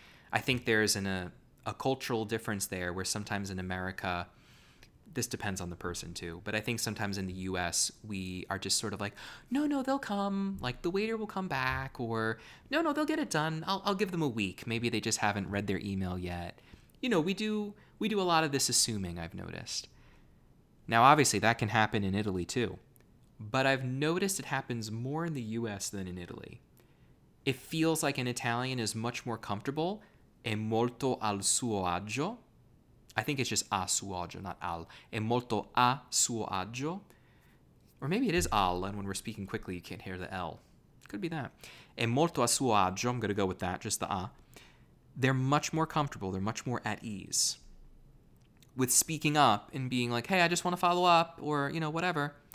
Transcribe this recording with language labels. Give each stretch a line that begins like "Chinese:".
English: I think there's a cultural difference there where sometimes in America, this depends on the person too, but I think sometimes in the US, we are just sort of like, no, they'll come, like the waiter will come back, or no, they'll get it done. I'll give them a week. Maybe they just haven't read their email yet. You know, we do a lot of this assuming, I've noticed. Now, obviously, that can happen in Italy too, but I've noticed it happens more in the US than in Italy. It feels like an Italian is much more comfortable,
Italian: è molto al suo agio.
English: I think it's just a suo agio, not al.
Italian: È molto a suo agio.
English: Or maybe it is al, and when we're speaking quickly, you can't hear the L. Could be that.
Italian: È molto a suo agio.
English: I'm going to go with that, just the a. They're much more comfortable. They're much more at ease with speaking up and being like, hey, I just want to follow up, or, you know, whatever.